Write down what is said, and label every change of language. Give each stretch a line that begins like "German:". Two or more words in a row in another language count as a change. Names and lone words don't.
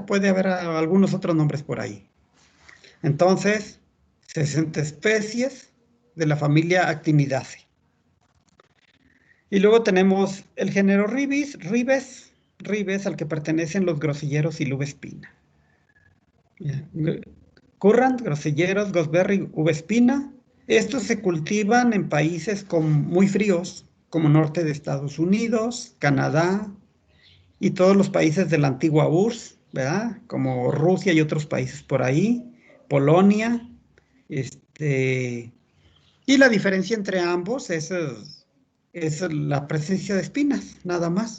Spanish: Puede haber algunos otros nombres por ahí. Entonces, 60 especies de la familia Actinidaceae. Y luego tenemos el género Ribes, al que pertenecen los grosilleros y la uva espina.
English: Currant, groselleros, gooseberry,
Spanish: uva espina. Estos se cultivan en países muy fríos, como norte de Estados Unidos, Canadá y todos los países de la antigua URSS, ¿verdad? Como Rusia y otros países por ahí, Polonia. Y la diferencia entre ambos es la presencia de espinas, nada más.